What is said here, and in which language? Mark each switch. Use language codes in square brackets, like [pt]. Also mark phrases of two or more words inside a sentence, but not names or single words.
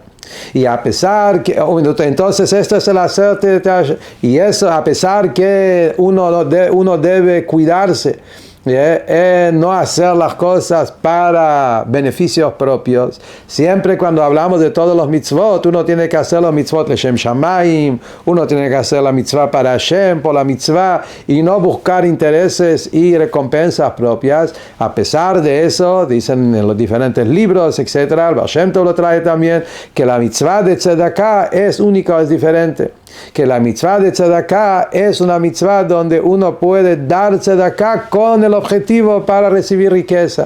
[es] Y a pesar que, entonces esto es el hacerte, y eso a pesar que uno debe cuidarse, no hacer las cosas para beneficios propios. Siempre cuando hablamos de todos los mitzvot, uno tiene que hacer los mitzvot [he] לשם שמים, [es] uno tiene que hacer la mitzvah para Hashem, por la mitzvah, y no buscar intereses y recompensas propias. A pesar de eso, dicen en los diferentes libros, etc., el Baal Shem Tov lo trae también, que la mitzvah de tzedakah es única, es diferente. Que la mitzvah de tzedakah es una mitzvah donde uno puede dar tzedakah con el objetivo para recibir riqueza.